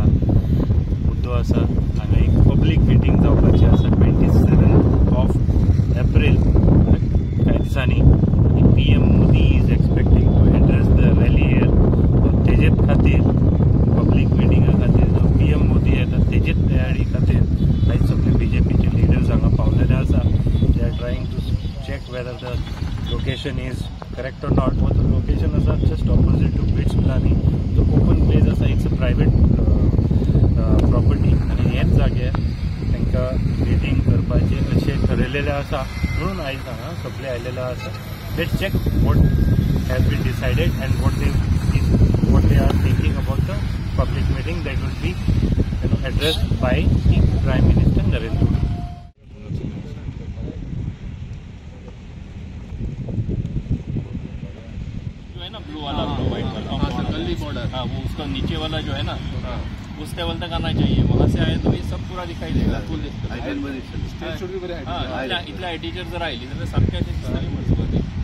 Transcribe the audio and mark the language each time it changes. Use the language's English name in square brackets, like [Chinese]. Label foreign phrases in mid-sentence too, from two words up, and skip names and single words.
[Konkani] मुद्दो आसा हांगा एक [English] public meeting [Konkani] जावपाची आसा 27 एप्रिल कांय दिसांनी. [English] PM Modi is expecting to address the rally here. [Konkani] तेजे खातीर पब्लीक मिटिंगा खातीर जो PM मोदी येता तेजे तयारी खातीर आयज सगळे BJPचे लिडर्स हांगा पावलेले आसा. [English] They are trying to check whether the location is correct or not. [Konkani] वो लोकेशन आसा [English] just opposite to Bits Pilani. [Konkani] तो [English] open place [Konkani] आसा, [English] it's a private property [Konkani] आनी हेच जाग्यार तांकां मिटींग करपाचें अशें ठरयलेलें आसा. म्हणून आयज हांगा सगळे आयलेले आसा. [English] Let's check what has been decided and what they are thinking about the public meeting that will be addressed by the Prime Minister Narendra Modi. [Hindi] जो है ना ब्लू वाला व्हाइट वाला गली बॉर्डर, हाँ वो उसका नीचे वाला जो है ना उस लेवल तक आना चाहिए. वहाँ से आए तो ये सब पूरा दिखाई देगा. [Konkani] इतल्या टीचर जर आयली जाल्यार सारकें दिसतली मजबूत.